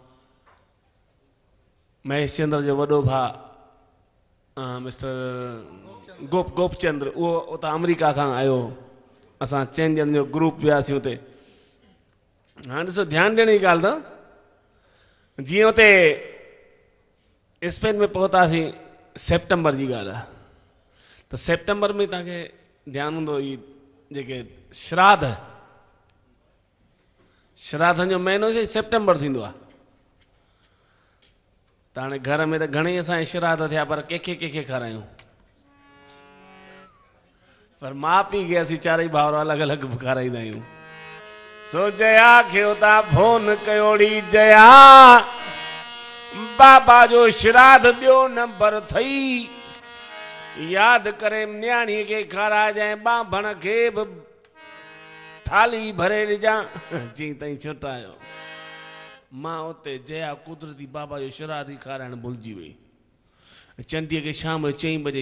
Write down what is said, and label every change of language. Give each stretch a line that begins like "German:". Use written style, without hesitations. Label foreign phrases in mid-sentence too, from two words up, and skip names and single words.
Sindhi: महेश चंद्र जो वॾो भाउ मिस्टर गोपचंद्र उहो उतां अमेरिका खां आयो असां 4 ॼणनि जो ग्रुप वियासीं हुते हाणे ॾिसो ध्यानु ॾियण जी ॻाल्हि त जीअं हुते स्पेन में पहुतासीं सेप्टेंबर जी ॻाल्हि आहे त सेप्टेंबर में तव्हांखे ध्यानु हूंदो ई जेके श्राद्धनि जो महीनो सेप्टेंबर थींदो आहे त हाणे घर में त घणेई असांजे श्राद्ध थिया पर कंहिंखे खारायूं पर माउ पीउ खे असीं चारई भाउर अलॻि अलॻि खाराईंदा आहियूं सो जया खे उतां फोन कयोड़ी जया बाबा जो श्राद्ध ॿियो नंबर अथई यादि करे न्याणीअ खे खाराइजांइ बांभण खे बि थाली भरे ॾिजां चई ताईं छुटायो मां उते जया कुदरती बाबा जो श्राद्ध ई खाराइण भुलिजी वई चंडीअ खे शाम जो 4 बजे